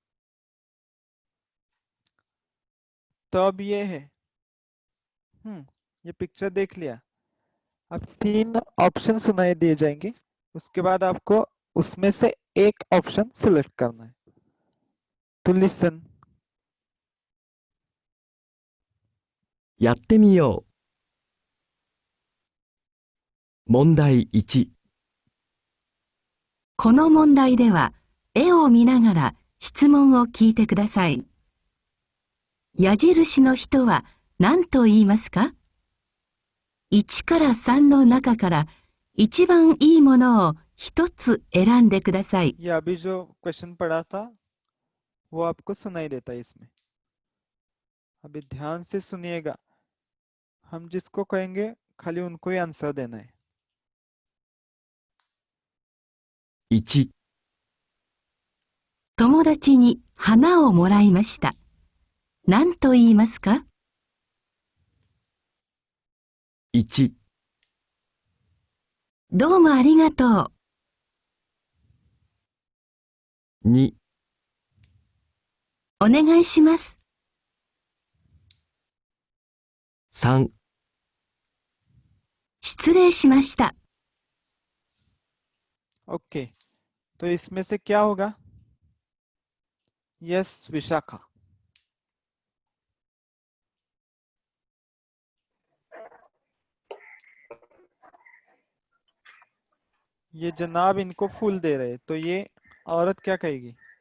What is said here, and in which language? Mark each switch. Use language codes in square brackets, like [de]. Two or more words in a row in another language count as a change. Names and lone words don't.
[hi] तो अब ये है ये पिक्चर देख लिया. अब तीन ऑप्शन सुनाई दिए जाएंगे. उसके बाद आपको उसमें से एक [en] option select [hi] करना है. तो लिसन. [ja] やってみよう。問題1。この問題では絵を見ながら質問を聞いてください。矢印の人は何と言いますか ?1 から3の中から一番いいものを一つ選んでください。 [hi] ये अभी जो क्वेश्चन पढ़ा था वो आपको सुनाई देता है इसमें. अभी ध्यान से सुनिएगा. हम जिसको कहेंगे खाली उनको ही आंसर देना है. [ja] 1、友達に花をもらいました。何と言いますか 1、どうもありがとう。 2、お願いします。 3、失礼しました。 [hi] ओके. तो इसमें से क्या होगा. यस विशाखा. ये जनाब इनको फूल दे रहे, तो ये औरत क्या कहेगी.